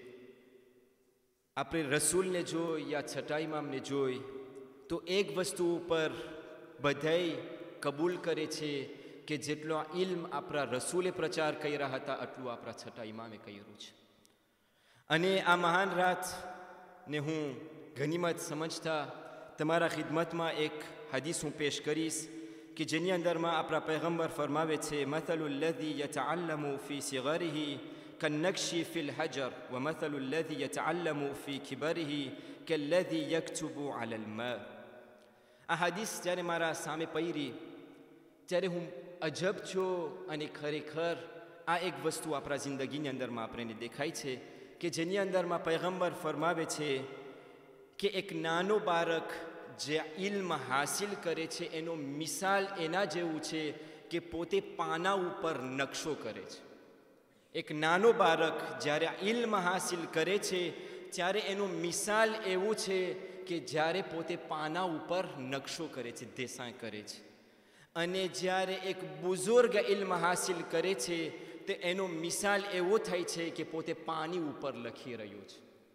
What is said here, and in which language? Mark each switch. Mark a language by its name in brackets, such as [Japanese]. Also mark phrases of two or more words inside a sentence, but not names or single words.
[Gujarati] આપણે રસૂલને જોઈ યા છઠ્ઠા ઇમામને જોઈ તો એક વસ્તુ ઉપર બધાય કબૂલ કરે છે કે જેટલો ઇલ્મ આપણા રસૂલે પ્રચાર કર્યા હતા એટલું આપણા છઠ્ઠા ઇમામે કર્યું છે અને આ મહાન રાત ને હું ગનીમત સમજતા તમારા ખિદમતમાં એક હદીસ હું પેશ કરીશ કે જેની અંદરમાં આપણા પૈગંબર ફરમાવે છે મથલુ [Arabic] الذي يتعلم في صغره كالنقش في الحجر ومثل الذي يتعلم في كبره كالذي يكتب على الماء [Gujarati] આ હદીસ જ્યારે મારા સામે પડી ત્યારે હું અજબ છો અને ખરેખર આ એક વસ્તુ આપણા જિંદગીની અંદરમાં આપણને દેખાય છે કે જેની અંદરમાં પૈગંબર ફરમાવે છે કે એક નાનો બાળક જે ઇલ્મ હાસિલ કરે છે એનો મિસાલ એના જેવું છે કે પોતે પાના ઉપર નકશો કરે છે એક નાનો બાળક જ્યારે ઇલ્મ હાસિલ કરે છે ત્યારે એનો મિસાલ એવું છે કે જ્યારે પોતે પાના ઉપર નકશો કરે છે દેસાઈ કરે છે અને જ્યારે એક બુઝુર્ગ ઇલ્મ હાસિલ કરે છે તો એનો મિસાલ એવો થાય છે કે પોતે પાણી ઉપર લખી રહ્યો છે